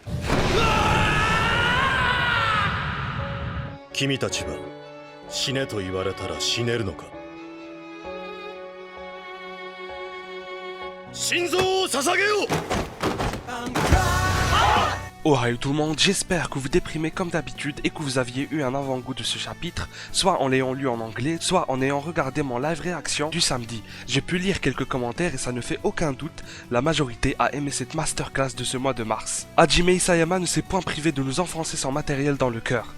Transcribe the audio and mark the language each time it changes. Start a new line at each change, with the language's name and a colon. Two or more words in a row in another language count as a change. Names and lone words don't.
Japanese: 君たちは死ねと言われたら死ねるのか。心臓を捧げよう。
French: Ohio tout le monde, j'espère que vous déprimez comme d'habitude et que vous aviez eu un avant-goût de ce chapitre, soit en l'ayant lu en anglais, soit en ayant regardé mon live réaction du samedi. J'ai pu lire quelques commentaires et ça ne fait aucun doute, la majorité a aimé cette masterclass de ce mois de mars. Hajime Isayama ne s'est point privé de nous enfoncer son matériel dans le cœur.